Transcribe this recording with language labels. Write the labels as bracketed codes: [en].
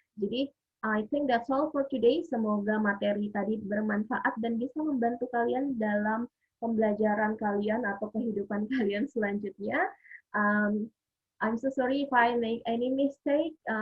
[en] Jadi I think that's all for today. [id] Semoga materi tadi bermanfaat dan bisa membantu kalian dalam pembelajaran kalian atau kehidupan kalian selanjutnya. [en] I'm so sorry if I make any mistake.